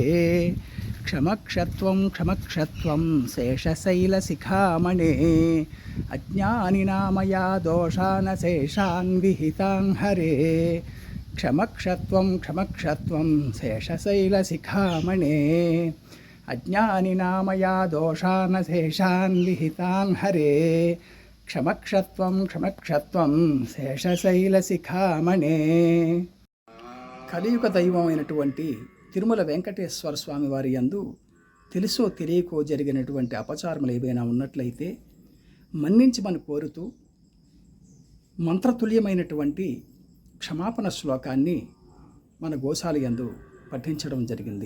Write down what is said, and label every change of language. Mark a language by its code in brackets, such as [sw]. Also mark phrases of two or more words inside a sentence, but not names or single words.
[sa] क्षमक्षत्वं क्षमक्षत्वं शेषशैलशिखामणे अज्ञानिना मया दोषानशेषान् विहितान् हरे क्षमक्षत्वं क्षमक्षत्वं शेषशैलशिखामणे अज्ञानिना मया दोषानशेषान् विहितान् हरे क्षमक्षत्वं क्षमक्षत्वं శేషశైలశిఖామణే. [te] కలియుగ దైవమైనటువంటి తిరుమల వెంకటేశ్వర స్వామి వారి యందు తెలుసో తెలియకో జరిగినటువంటి అపచారములు ఏవైనా ఉన్నట్లయితే మన్నించమని కోరుతూ మంత్రతుల్యమైనటువంటి క్షమాపణ శ్లోకాన్ని మన గోశాల యందు పఠించడం జరిగింది.